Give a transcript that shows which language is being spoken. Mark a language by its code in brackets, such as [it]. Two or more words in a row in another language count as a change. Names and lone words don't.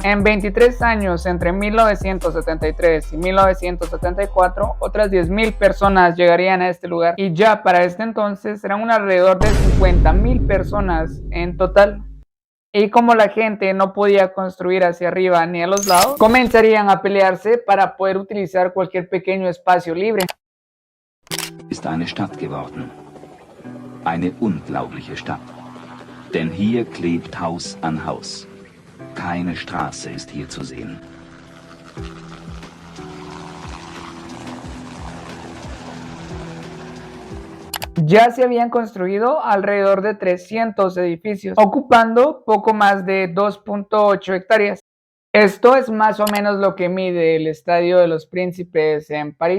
[es] En 23 años, entre 1973 y 1974, otras 10,000 personas llegarían a este lugar, y ya para este entonces eran alrededor de 50,000 personas en total. Y como la gente no podía construir hacia arriba ni a los lados, comenzarían a pelearse para poder utilizar cualquier pequeño espacio libre. [de] Ist eine Stadt geworden. Eine unglaubliche Stadt. Denn hier klebt Haus an Haus. Keine Straße ist hier zu sehen. [es] Ya se habían construido alrededor de 300 edificios, ocupando poco más de 2.8 hectáreas. Esto es más o menos lo que mide el Estadio de los Príncipes en París.